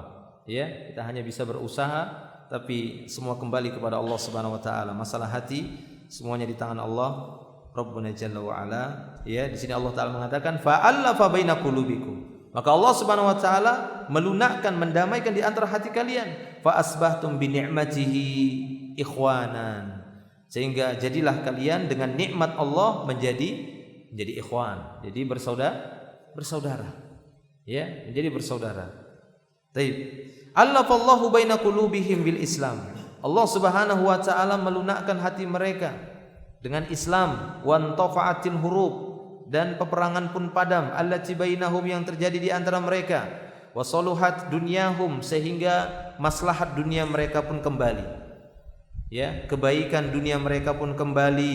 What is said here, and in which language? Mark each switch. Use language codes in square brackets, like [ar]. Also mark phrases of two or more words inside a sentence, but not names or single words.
[id] Ya, kita hanya bisa berusaha, tapi semua kembali kepada Allah [ar] سبحانه وتعالى. [id] Masalah hati semuanya di tangan Allah [ar] ربنا جل وعلا. [id] Ya, di sini Allah taala mengatakan [ar] فألف بين قلوبكم, [id] maka Allah [ar] سبحانه وتعالى [id] melunakkan, mendamaikan di antara hati kalian. [ar] فأصبحتم بنعمته إخوانا, [id] Sehingga jadilah kalian dengan nikmat Allah menjadi ikhwan, jadi bersaudara. Ya, menjadi bersaudara. Taib. [ar] ألف الله بين قلوبهم بالإسلام. [id] Allah [ar] سبحانه وتعالى [id] melunakkan hati mereka dengan Islam, [ar] وانطفأت الحروب, [id] dan peperangan pun padam, [ar] التي بينهم, [id] yang terjadi di antara mereka, [ar] وصلحت دنياهم, [id] sehingga maslahat dunia mereka pun kembali. Ya, kebaikan dunia mereka pun kembali.